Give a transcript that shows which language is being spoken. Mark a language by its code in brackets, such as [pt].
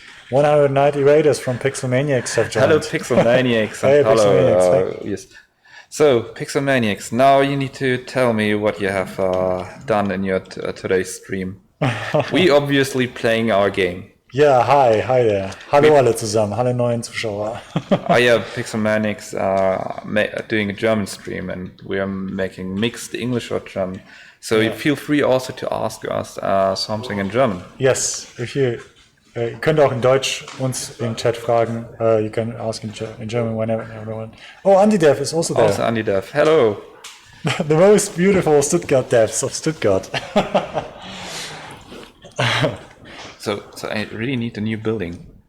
[en] 190 raiders from Pixelmaniacs have joined. Hello Pixelmaniacs. Hey, and hello, Pixelmaniacs. yes. So, Pixelmaniacs, now you need to tell me what you have done in your today's stream. We obviously playing our game. Ja, hi there. [de] Hallo alle zusammen, hallo neuen Zuschauer. [en] Oh yeah, Pixelmanics doing a German stream, and we are making mixed English or German. So you feel free also to ask us something in German. Yes, if you [de] ihr könnt auch in Deutsch uns im Chat fragen. [en] You can ask in German whenever you want. Oh, Anti-Dev is also there. Also unedited. Hello. The most beautiful Stuttgart devs of Stuttgart. So I really need a new building.